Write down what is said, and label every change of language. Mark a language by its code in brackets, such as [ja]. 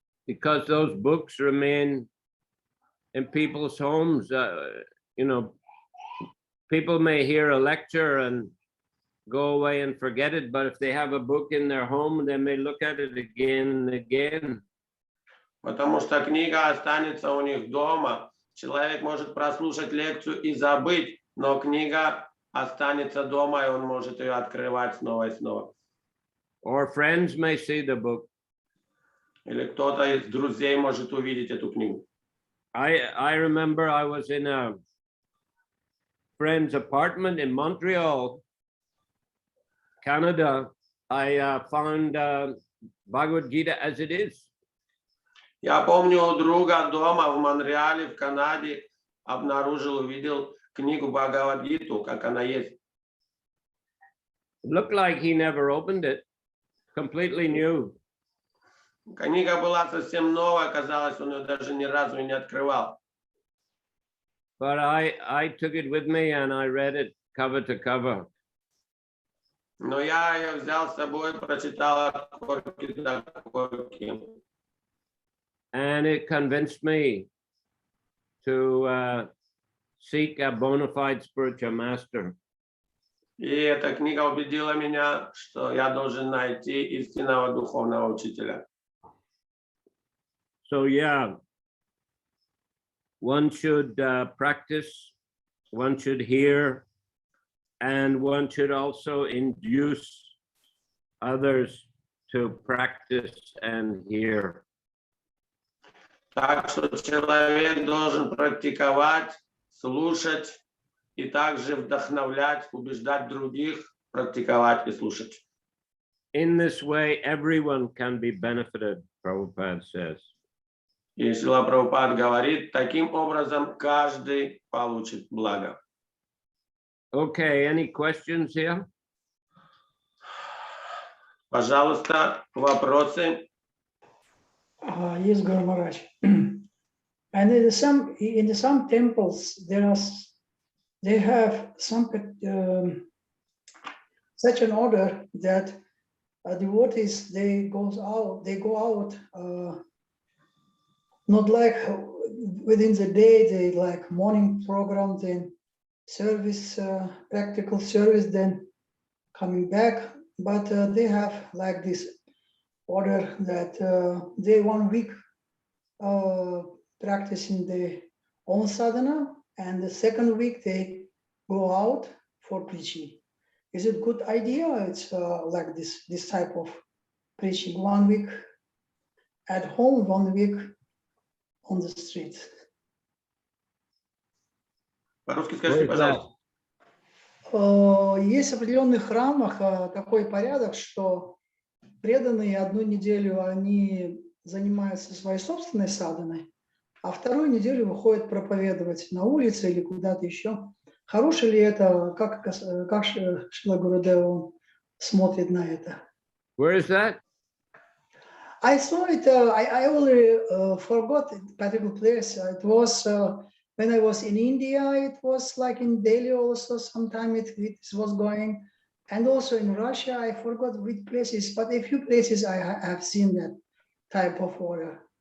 [en] Because those books remain in people's homes. People may hear a lecture and go away and forget it, but if they have a book in their home, they may look at it again and again. [ru] Потому что книга останется у них дома. Человек может прослушать лекцию и забыть, но книга останется дома, и он может ее открывать снова и снова. [en] Or friends may see the book. [ru] Или кто-то из друзей может увидеть эту книгу. [en] I remember I was in a friend's apartment in Montreal, Canada. I found Bhagavad Gita as it is. [ru] Я помню, у друга дома в Монреале, в Канаде, увидел книгу Бхагавад-гиту, как она есть. [en] It looked like he never opened it, completely new. [ru] Книга была совсем новая, казалось, он ее даже ни разу не открывал. [en] But I took it with me and I read it cover to cover. [ru] Но я ее взял с собой, прочитал от корки до корки. [en] And it convinced me to seek a bona fide spiritual master. [ru] И эта книга убедила меня, что я должен найти истинного духовного учителя. [en] So yeah, one should practice, one should hear, and one should also induce others to practice and hear. [ru] Так что человек должен практиковать, слушать и также вдохновлять, убеждать других практиковать и слушать. [en] In this way, everyone can be benefited, Prabhupada says. [ru] И Шрила Прабхупад говорит, таким образом каждый получит благо. [en] Okay, any questions here? [ru] Пожалуйста, вопросы? [en] Yes, Guru Maharaj. And in some temples there are they have some such an order that devotees they go out not like within the day, they like morning program, then service, practical service, then coming back, but they have like this order that they 1 week practicing their own sadhana, and the second week they go out for preaching. Is it good idea? It's like this type of preaching, 1 week at home, 1 week on the street. [ru] По-русски скажите, пожалуйста. Есть в определенных храмах такой порядок, что преданные 1 неделю они занимаются своей собственной садханой, а 2 неделю выходят проповедовать на улице или куда-то еще. Хорошо ли это? Как Шрила Гурудева смотрит на это? [en] Where is that? I saw it, I already forgot the particular place. It was when I was in India, it was like in Delhi also, sometime it was going. And also in Russia, I forgot which places, but a few places I have seen that type of order.